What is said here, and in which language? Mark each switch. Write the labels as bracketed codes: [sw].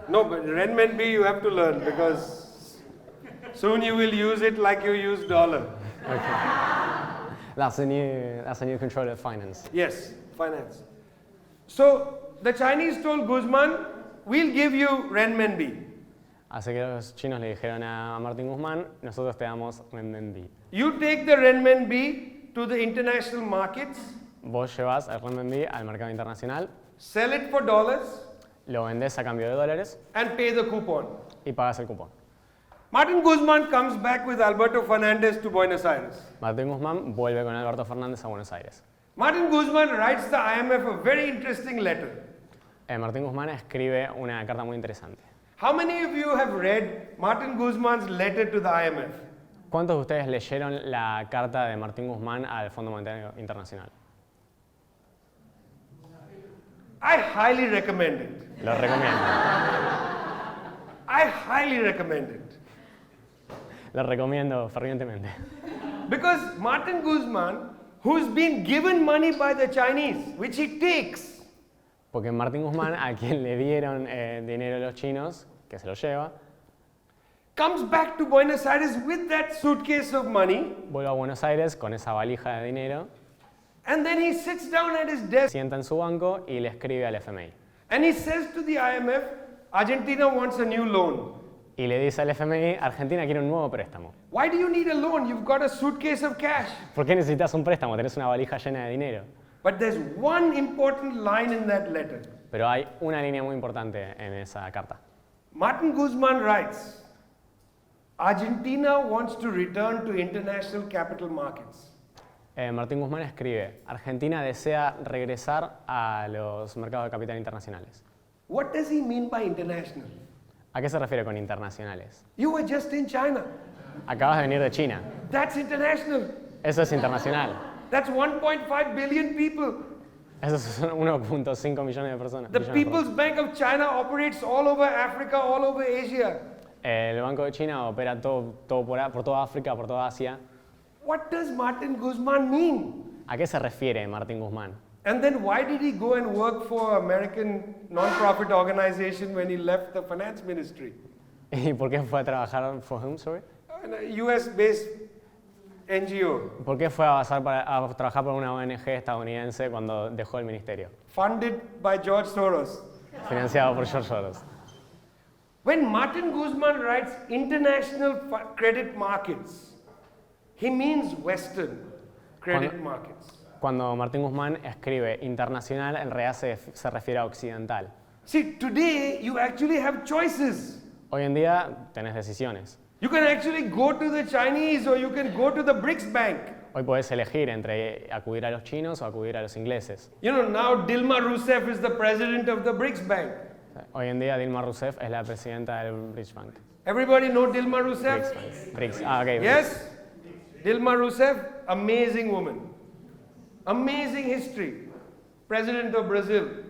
[en] no, but renminbi you have to learn because soon you will use it like you use dollar. Okay. That's a new controller of finance. Yes, finance. So the Chinese told Guzman, we'll give you renminbi. [es] Así que los chinos le dijeron a Martín Guzmán, nosotros te damos renminbi. [en] You take the renminbi to the international markets, [es] Vos llevas el renminbi al mercado internacional, [en] sell it for dollars, [es] lo vendés a cambio de dólares [en] and pay the coupon. [es] y pagas el cupón. [en] Martin Guzman comes back with Alberto Fernandez to Buenos Aires. [es] Martín Guzmán vuelve con Alberto Fernández a Buenos Aires. [en] Martin Guzman writes the IMF a very interesting letter. [es] Martín Guzmán escribe una carta muy interesante. [en] How many of you have read Martin Guzman's letter to the IMF? [es] ¿Cuántos de ustedes leyeron la carta de Martín Guzmán al Fondo Monetario Internacional? [en] I highly recommend it. [es] Lo recomiendo. [en] I highly recommend it. [es] Lo recomiendo fervientemente. [en] Because Martin Guzman, who's been given money by the Chinese, which he takes, [es] Porque Martín Guzmán, a quien le dieron dinero los chinos, que se lo lleva, [en] comes back to Buenos Aires with that suitcase of money [es] vuelve a Buenos Aires con esa valija de dinero [en] And then he sits down at his desk [es] Sienta en su banco y le escribe al FMI. [en] and he says to the IMF, Argentina wants a new loan. [es] Y le dice al FMI, Argentina quiere un nuevo préstamo. [en] Why do you need a loan? You've got a suitcase of cash. [es] ¿Por qué necesitas un préstamo? Tenés una valija llena de dinero. [en] But there's one important line in that letter. [es] Pero hay una línea muy importante en esa carta. [en] Martin Guzman writes, Argentina wants to return to international capital markets. [es] Martín Guzmán escribe, Argentina desea regresar a los mercados de capital internacionales. [en] What does he mean by international? [es] ¿A qué se refiere con internacionales? [en] You were just in China. [es] Acabas de venir de China. [en] That's international. [es] Eso es internacional. [en] That's 1.5 billion people. [es] Esos son 1.5 millones de personas. [en] The [es] millones de [en] People's Bank of China operates all over Africa, all over Asia. [es] El Banco de China opera por toda África, por toda Asia. [en] What does Martin Guzman mean? [es] ¿A qué se refiere Martín Guzmán? [en] And then why did he go and work for American non-profit organization when he left the finance ministry? [es] ¿Y por qué fue a trabajar [en] for whom, sorry? A US-based NGO, [es] ¿Por qué fue a trabajar por una ONG estadounidense cuando dejó el ministerio? [en] funded by George Soros. [es] Financiado por George Soros. [en] When Martin Guzman writes international credit markets, he means Western credit markets. [es] Cuando Martín Guzmán escribe internacional, en realidad se refiere a occidental. [en] See, today you actually have choices. [es] Hoy en día tenés decisiones. [en] You can actually go to the Chinese or you can go to the BRICS Bank. [es] Hoy podés elegir entre acudir a los chinos o acudir a los ingleses. [en] You know, now Dilma Rousseff is the president of the BRICS Bank. [es] Hoy en día Dilma Rousseff es la presidenta del BRICS Bank. [en] Everybody know Dilma Rousseff? BRICS. Ah, ok. Yes? Dilma Rousseff, amazing woman. Amazing history. President of Brazil.